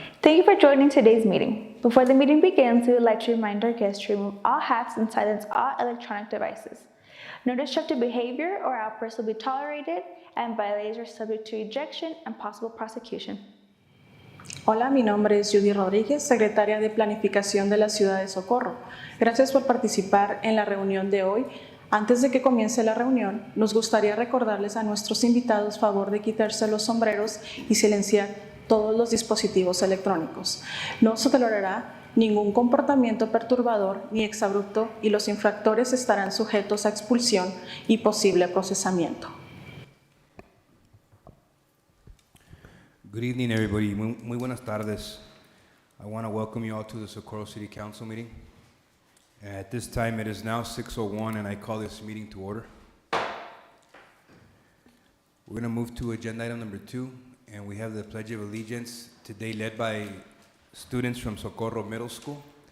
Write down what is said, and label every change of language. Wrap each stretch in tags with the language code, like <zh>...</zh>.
<en>Thank you for joining today's meeting. Before the meeting begins, we would like to remind our guests to remove all hats and silence all electronic devices. No destructive behavior or outbursts will be tolerated, and violators are subject to ejection and possible prosecution.</en> <es>Hola, mi nombre es Judy Rodríguez, secretaria de Planificación de la Ciudad de Socorro. Gracias por participar en la reunión de hoy. Antes de que comience la reunión, nos gustaría recordarles a nuestros invitados favor de quitarse los sombreros y silenciar todos los dispositivos electrónicos. No se tolerará ningún comportamiento perturbador ni exabrupto y los infractores estarán sujetos a expulsión y posible procesamiento.</es> <en>Good evening, everybody.</en> <es>Muy buenas tardes.</es> <en>I want to welcome you all to the Socorro City Council meeting. At this time, it is now 6:01, and I call this meeting to order. We're going to move to agenda item number 2, and we have the Pledge of Allegiance today led by students from Socorro Middle School.</en>